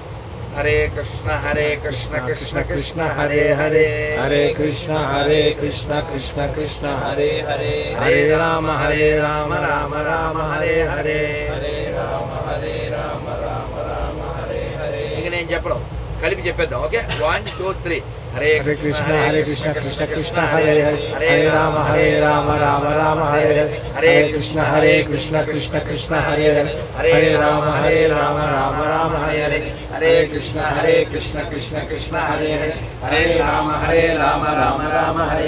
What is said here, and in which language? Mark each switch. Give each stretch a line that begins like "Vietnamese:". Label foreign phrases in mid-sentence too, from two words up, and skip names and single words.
Sanskrit: హరే కృష్ణ కృష్ణ కృష్ణ హరే హరే కృష్ణ కృష్ణ హరే హరే రామ రామ రామ హరే హరే
Telugu: ఇక నేను చెప్పడం కలిపి చెప్పేద్దాం. ఓకే, 1 2 3.
Sanskrit: హరే కృష్ణ కృష్ణ కృష్ణ హరే హరే రామ రామ రామ హరే హరే కృష్ణ కృష్ణ కృష్ణ హరే హరే రామ రామ రామ హరే హరే కృష్ణ కృష్ణ కృష్ణ హరే హరే రామ రామ రామ హరే